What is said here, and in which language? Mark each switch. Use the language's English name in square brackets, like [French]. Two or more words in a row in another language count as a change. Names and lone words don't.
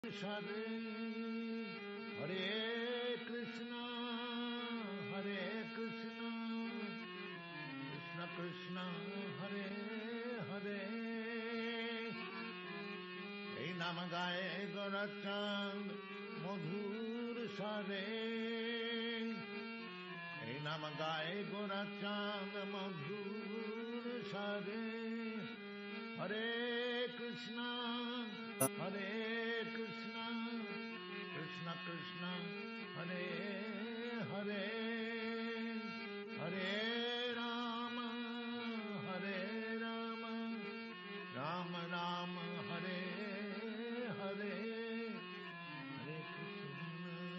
[Sanskrit] हरे हरे कृष्ण हरे कृष्ण कृष्ण कृष्ण हरे हरे [Bangla] এই নাম গায়ে গোরচন্দ মধুর সারে এই নাম গায়ে গোরচন্দ মধুর সারে [Sanskrit] हरे कृष्ण हरे कृष्ण कृष्ण कृष्ण हरे हरे हरे राम हरे राम राम राम हरे हरे हरे कृष्ण